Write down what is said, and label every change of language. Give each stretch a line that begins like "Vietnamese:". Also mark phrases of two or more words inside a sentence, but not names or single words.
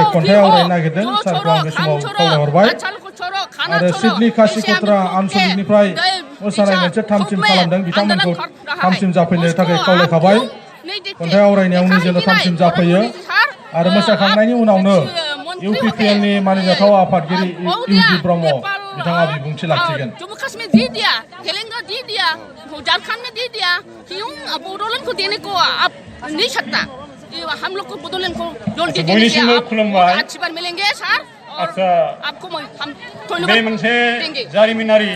Bodo: खन्थाइ आवरायनो नागिरदों सारखौ आं बे समाव खावलायहरबाय आरो सिडनी खासिकत्रा आनसलिकनिफ्राय मोसानाय मोनसे थामथिम खालामदों बिथांमोनखौ थामथिम जाफैनो थाखाय खावलायखाबाय खन्थाइ आवरायनायाव निजेनो थामथिम जाफैयो आरो मोसाखांनायनि उनावनो इउपिपिएलनि मानिजाथाव आफादगिरि इउदि ब्रह्म बिथाङा बिबुंथि लाखिगोन
Hindi: जम्मू कश्मीर दी दिया तेलंगाना दी दिया झारखंड में दी दिया क्यों बोडोलैंड को देने को आप नहीं सकता हम लोग को बोडोलैंड को जल्दी अच्छी बार मिलेंगे सर और आपको हम धन्यवाद देंगे